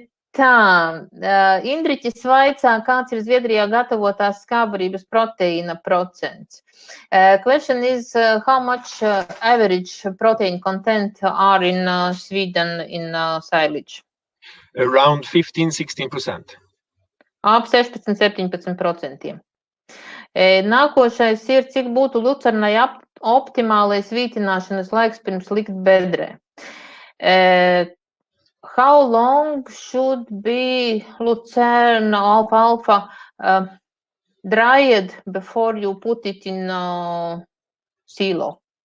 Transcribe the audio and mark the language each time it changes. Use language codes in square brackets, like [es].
[lv] Tā, Indriķis vaicā, kāds ir Zviedrijā gatavotās skābarības proteīna procents. [en] Question is how much average protein content are in Sweden in silage? Around 15-16%. [lv] Ap 16-17%. Nākošais ir, cik būtu lucernai optimālais vītināšanas laiks pirms likt bedrē. [en] How long should be lucerne alfalfa dried before you put it in silo?